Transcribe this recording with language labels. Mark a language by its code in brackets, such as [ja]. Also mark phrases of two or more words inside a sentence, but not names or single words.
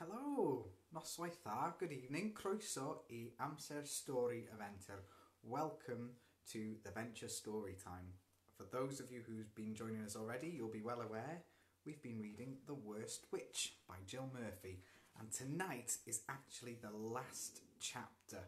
[cy] Helo, noswaith dda, [en] good evening, [cy] croeso I AMSER STORI eventer. [en] Welcome to the Venture Story Time. For those of you who've been joining us already, you'll be well aware we've been reading The Worst Witch by Jill Murphy, and tonight is actually the last chapter.